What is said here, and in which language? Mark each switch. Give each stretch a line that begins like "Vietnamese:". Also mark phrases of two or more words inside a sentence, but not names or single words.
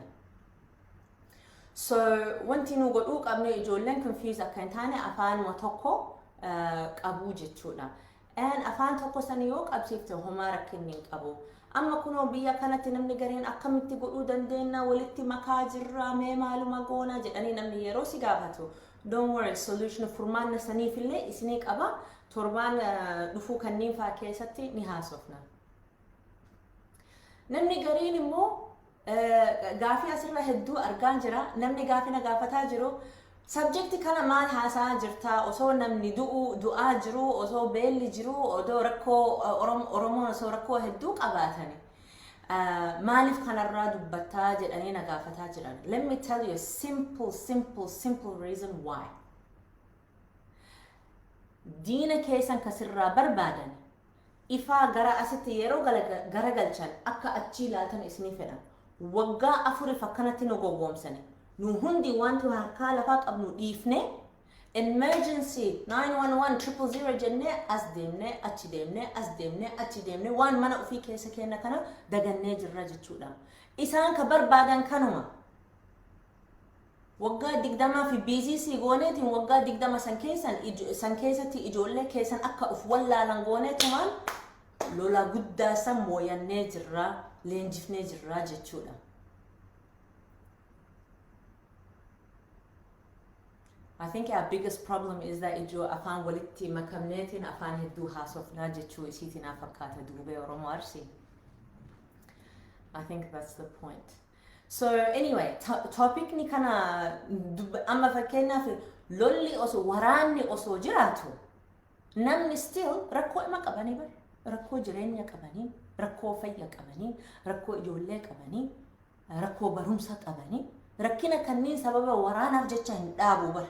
Oromo: So wanti nu godhuu qabne ijoolleen confuse akka hin taane afaanuma tokko qabuu jechuudha. Afaan tokko san yoo qabsiifte homaa rakkinni hin qabu. Amma kunoo biyya kanatti namni gareen akkamitti godhuu dandeenya walitti makaa jirra mee maaluma goona jedhanii namni yeroo si gaafatu.
English: Don't worry, solution
Oromo: furmaanna saniifillee isinii qaba. Torbaan dhufuu kanneen fa'aa keessatti ni haasofna. Namni gariin immoo gaafii asirra hedduu argaa jira. Namni gaafii na gaafataa jiru. Subjecti kana maal haasaa jirta osoo namni du'aa jiru, osoo beelli jiru, osoo rakkoo Oromoon osoo rakkoo hedduu qabaatani. Maalif kanarraa dubbataa jedhanii na gaafataa jiran.
English: Let me tell you a simple reason why.
Oromo: Diina keessan kasirraa barbaadan ifaa gara asitti yeroo garagalchan akka achi ilaaltan isinii fedhan. Waggaa 4 akkanatti nu gowwoomsani. Nu hundi wanti harkaa lafaa qabnu dhiifne emergency 911 000 jennee as deemnee achi deemnee waan mana ofii keessa keenya kana dagannee jirra jechuudha. Isaan ka barbaadan kanuma. Waggaa 20 fi BCC gooneetiin waggaa 20 san keessatti ijoollee keessan akka uf wallaalan gooneetumaan lola guddaa san mooyannee jirra, leenjifnee jirra jechuudha.
English: I think our biggest problem is that
Oromo: afaan walitti makamneetiin afaan hedduu haasofnaa jechuu isiitiin fakkaata duubee Oromoo Arsii.
English: I think that's the point. So anyway,
Oromo: topicni kana amma fakkeenyaaf lolli osoo waraanni osoo jiraatu namni still rakkoo ima qabanii bar rakkoo jireenya qabanii rakkoo fayyaa qabanii rakkoo ijoollee qabanii rakkoo barumsa qabanii rakkina kanneen sababa waraanaaf jecha hin dhaabu bar.